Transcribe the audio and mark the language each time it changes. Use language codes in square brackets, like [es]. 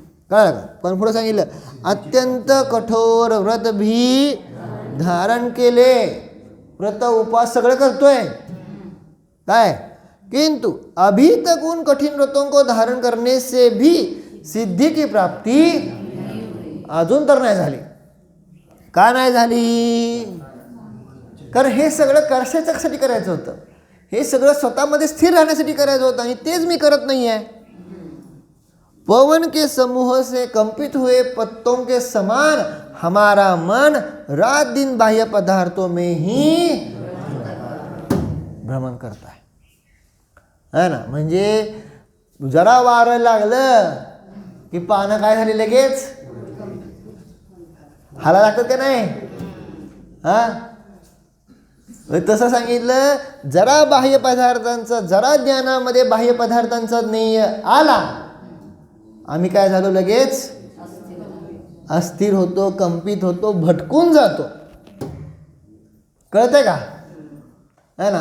[mr] कळलं का? पण पुढे सांगितलं अत्यंत कठोर व्रत भी धारण केले, व्रत उपवास सगळं करतोय काय, [hi] किंतु अभी तक उन कठिन व्रतों को धारण करने से भी सिद्धि की प्राप्ति [mr] अजून तर नाही झाली. का नाही झाली? कारण हे सगळं कशासाठी करायचं होतं, हे सगळं स्वतःमध्ये स्थिर राहण्यासाठी करायचं होतं आणि तेच मी करत नाही आहे. [hi] पवन के समूह से कंपित हुए पत्तों के समान हमारा मन रात दिन बाह्य पदार्थों में ही भ्रमण करता है ना. [mr] म्हणजे जरा वारं लागलं की पानं काय झाली लगेच हाला लागतात का नाही, हा. तसं सांगितलं, जरा बाह्य पदार्थांचा, जरा ज्ञानामध्ये बाह्य पदार्थांचा ज्ञेय आला, आम्ही काय झालो, लगेच अस्थिर होतो, कंपित होतो, भटकून जातो. कळतंय का? [hi] है ना.